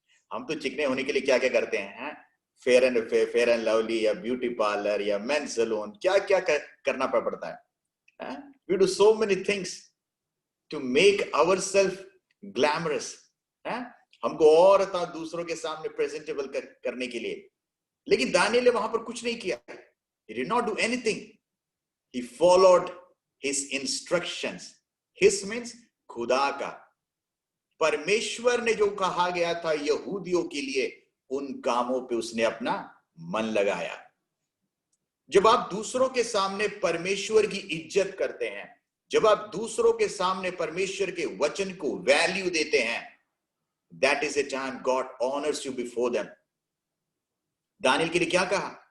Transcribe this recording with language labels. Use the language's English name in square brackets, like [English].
[Hindi] हम तो चिकने होने के लिए क्या क्या करते हैं? फेयर एंड लवली या ब्यूटी पार्लर या मेंस सैलून, क्या क्या करना पड़ता है। [English] we do so many things to make ourselves glamorous, [Hindi] हमको और दूसरों के सामने प्रेजेंटेबल करने के लिए। लेकिन दानियल ने वहां पर कुछ नहीं किया। [English] He did not do anything. He followed his instructions. [Hindi] His means खुदा का, परमेश्वर ने जो कहा गया था यहूदियों के लिए, उन कामों पे उसने अपना मन लगाया। जब आप दूसरों के सामने परमेश्वर की इज्जत करते हैं, जब आप दूसरों के सामने परमेश्वर के वचन को वैल्यू देते हैं, [English] that is a time God honors you before them. [Hindi] Daniel के लिए क्या कहा?